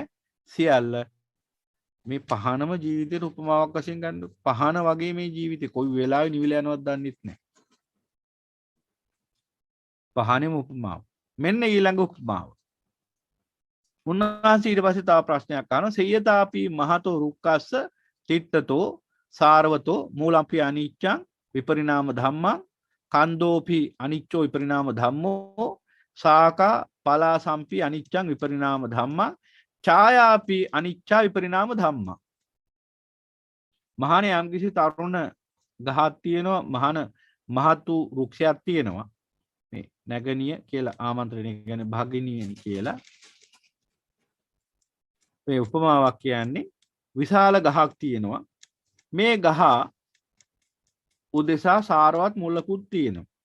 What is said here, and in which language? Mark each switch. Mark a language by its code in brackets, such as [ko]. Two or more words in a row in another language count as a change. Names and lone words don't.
[si] සියල්ල මේ පහනම ජීවිතේට උපමාවක් වශයෙන් ගන්න. පහන වගේ මේ ජීවිතේ කොයි වෙලාවෙ නිවිල යනවද දන්නෙත් නැහැ. පහනෙම උපමාව. මෙන්න ඊළඟ උපමාව. උන්වහන්සේ ඊට පස්සේ තව ප්‍රශ්නයක් අහනවා. [pi] සේයතාපි මහතෝ රුක්කස්ස චිත්තතෝ සාරවතෝ මූලම්පි අනිච්ඡං විපරිණාම ධම්මං කන්දෝපි අනිච්චෝ විපරිණාම ධම්මෝ සාකා පලාසම්පි අනිච්ඡං විපරිණාම ධම්මං ඡායාපි අනිච්චා විපරිණාම ධම්මං. [si] මහානේ යම්කිසි තරුණ ගහක් තියෙනවා, මහතු වෘක්ෂයක් තියෙනවා. මේ නැගණිය කියලා ආමන්ත්‍රණය කියන්නේ භගිනියනි කියලා. මේ උපමාවක් කියන්නේ විශාල ගහක් තියෙනවා. මේ ගහ උදෙසා සාරවත් මුලකුත් තියෙනවා.